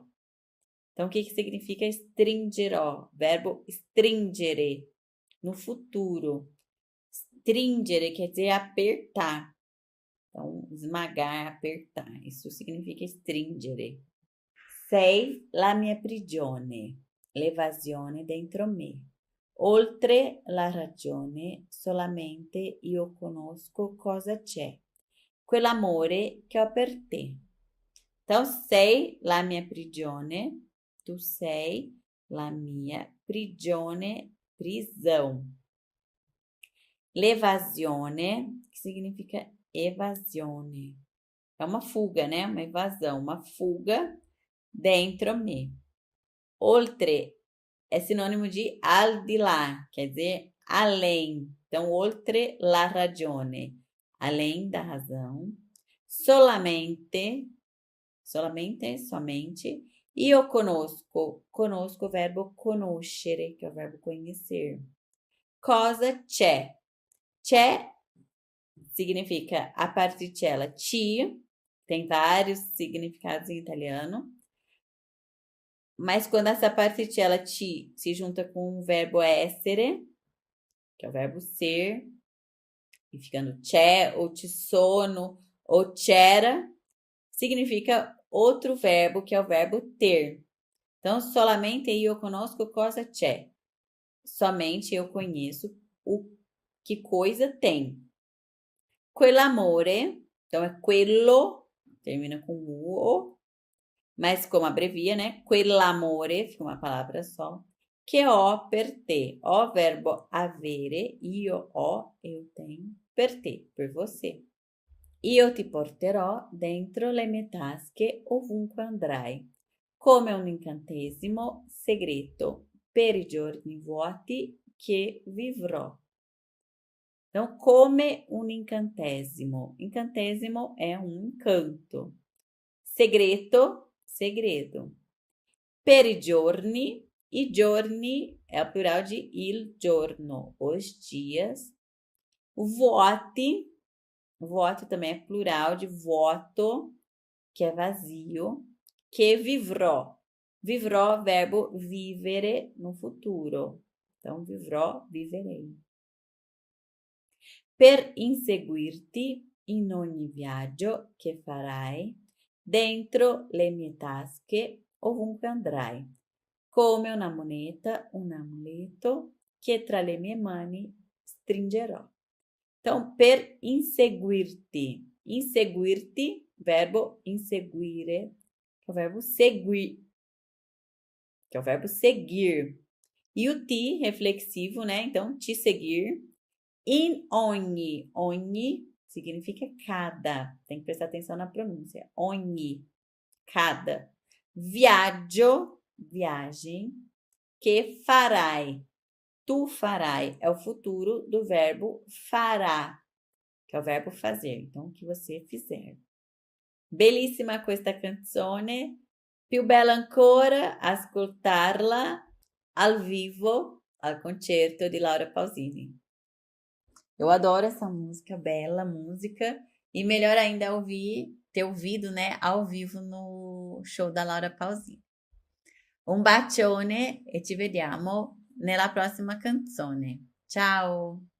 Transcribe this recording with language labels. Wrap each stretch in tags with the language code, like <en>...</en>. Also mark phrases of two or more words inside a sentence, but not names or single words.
<pt>Então, o que significa stringerò? Verbo stringere, no futuro. Stringere quer dizer apertar. Então, esmagar, apertar. Isso significa stringere.</pt> <it>Sei la mia prigione, l'evasione dentro me. Oltre la ragione, solamente io conosco cosa c'è. Quell'amore che ho per te. Então, sei la mia prigione, tu sei la mia prigione,</it> <pt>prisão. L'evasione, que significa evasione. É uma fuga, né? Uma evasão, uma fuga dentro me. Oltre é sinônimo de</pt> <it>al di là,</it> <pt>quer dizer além. Então,</pt> <it>oltre la ragione,</it> <pt>além da razão. Solamente, somente.</pt> <it>Io conosco,</it> <pt>conosco o verbo conoscere, que é o verbo conhecer.</pt> <it>Cosa c'è? C'è</it> <pt>significa a particella ci, tem vários significados em italiano. Mas quando essa particella ti se junta com o verbo essere, que é o verbo ser, e ficando c'è, ou</pt> <it>ci sono,</it> <pt>ou c'era, significa outro verbo, que é o verbo ter. Então,</pt> <it>solamente io conosco cosa c'è.</it> <pt>Somente eu conheço o que coisa tem. Quell'amore, então é quello, termina com o, mas como abrevia, né? Quell'amore, fica uma palavra só. Que</pt> <it>ho per te.</it> <pt>O verbo avere,</pt> <it>io ho,</it> <pt>eu tenho,</pt> <it>per te,</it> <pt>por você.</pt> <it>Io ti porterò dentro le mie tasche ovunque andrai, come un incantesimo segreto per i giorni vuoti che vivrò.</it> <pt>Então,</pt> <it>come un incantesimo.</it> <pt>Incantesimo é um encanto. Segreto, segredo.</pt> <it>Per i giorni</it> <pt>é o plural de</pt> <it>il giorno,</it> <pt>os dias. Vuoti, voto também é plural de voto, que é vazio. Que vivrò. Vivrò, verbo vivere no futuro. Então, vivrò, viverei.</pt> <it>Per inseguirti in ogni viaggio che farai, Dentro le mie tasche, ovunque andrai. Come una moneta, un amuleto, che tra le mie mani stringerò.</it> <pt>Então,</pt> <it>per inseguirti.</it> <pt>Inseguirti, verbo inseguire, que é o verbo seguir. Que é o verbo seguir. E o ti, reflexivo, né? Então, te seguir.</pt> <it>In ogni.</it> <pt>Ogni significa cada. Tem que prestar atenção na pronúncia. Ogni. Cada. Viaggio. Viagem. Que farai.</pt> <it>Tu farai</it> <pt>é o futuro do verbo fará, que é o verbo fazer. Então, o que você fizer.</pt> <it>Bellissima questa canzone. Più bella ancora ascoltarla al vivo, al concerto di Laura Pausini.</it> <pt>Eu adoro essa música, bela música. E melhor ainda ter ouvido, né, ao vivo no show da Laura Pausini.</pt> <it>Un bacione e ci vediamo nella prossima canzone. Ciao!</it>